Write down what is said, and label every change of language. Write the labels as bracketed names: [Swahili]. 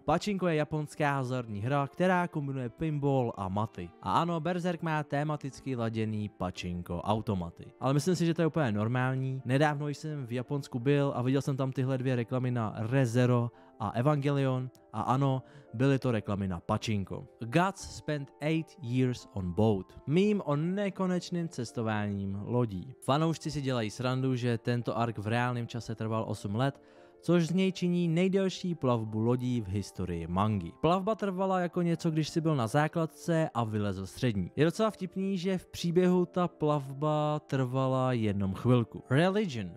[Czech] Pachinko je japonská hazardní hra, která kombinuje pinball a maty. A ano, Berserk má tematicky laděný Pachinko automaty. Ale myslím si, že to je úplně normální. Nedávno jsem v Japonsku byl a viděl jsem tam tyhle dvě reklamy na Re:Zero a Evangelion a ano, byly to reklamy na Pachinko. [English] Guts spent 8 years on boat. [Czech] Mím o nekonečným cestováním lodí. Fanoušci si dělají srandu, že tento ark v reálném čase trval 8 let, což z něj činí nejdelší plavbu lodí v historii mangy. Plavba trvala jako něco, když si byl na základce a vylezl střední. Je docela vtipný, že v příběhu ta plavba trvala jenom chvilku. Religion.